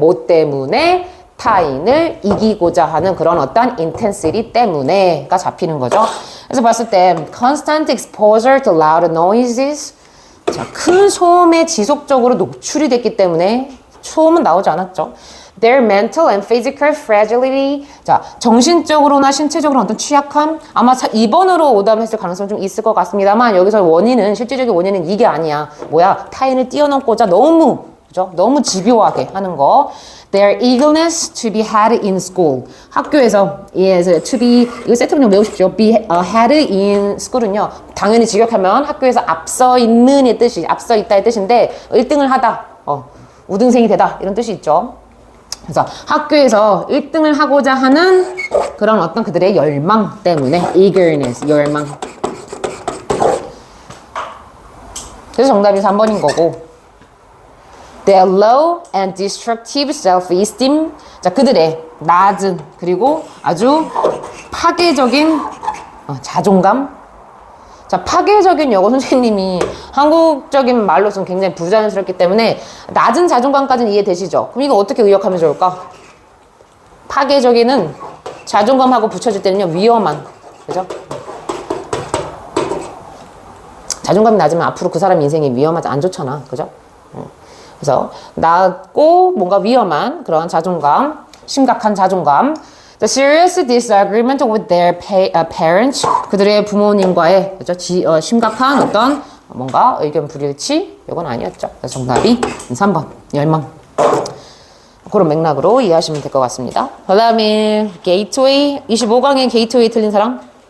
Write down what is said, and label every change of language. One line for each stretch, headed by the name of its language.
Korean: 뭐 때문에? 타인을 이기고자 하는 그런 어떤 intensity 때문에가 잡히는 거죠. 그래서 봤을 때
English: constant exposure to loud noises,
Korean: 자, 큰 소음에 지속적으로 노출이 됐기 때문에 소음은 나오지 않았죠.
English: Their mental and physical fragility.
Korean: 자, 정신적으로나 신체적으로 어떤 취약함? 아마 2번으로 오답했을 가능성이 좀 있을 것 같습니다만 여기서 원인은, 실질적인 원인은 이게 아니야. 뭐야? 타인을 뛰어넘고자 너무, 그죠? 너무 집요하게 하는 거.
English: Their eagerness to be ahead in school.
Korean: 학교에서, to be, 이거 세트로 외우십시오.
English: be ahead in school
Korean: 은요, 당연히 직역하면 학교에서 앞서 있는의 뜻이, 앞서 있다의 뜻인데, 1등을 하다. 우등생이 되다 이런 뜻이 있죠. 그래서 학교에서 1등을 하고자 하는 그런 어떤 그들의 열망 때문에 eagerness, 열망. 그래서 정답이 3번인 거고
English: their low and destructive self-esteem.
Korean: 자, 그들의 낮은 그리고 아주 파괴적인 자존감. 자, 파괴적인 영어 선생님이 한국적인 말로서는 굉장히 부자연스럽기 때문에 낮은 자존감까지는 이해되시죠? 그럼 이거 어떻게 의역하면 좋을까? 파괴적인은 자존감하고 붙여질 때는요, 위험한. 그죠? 자존감이 낮으면 앞으로 그 사람 인생이 위험하지, 안 좋잖아. 그죠? 그래서 낮고 뭔가 위험한 그런 자존감, 심각한 자존감.
English: The serious disagreement with their parents.
Korean: 그들의 부모님과의 그죠? 심각한 어떤 뭔가 의견 불일치. 이건 아니었죠. 그래서 정답이 3번 열망. 그런 맥락으로 이해하시면 될 것 같습니다. 그 다음에 게이트웨이 25강의 게이트웨이 틀린 사람.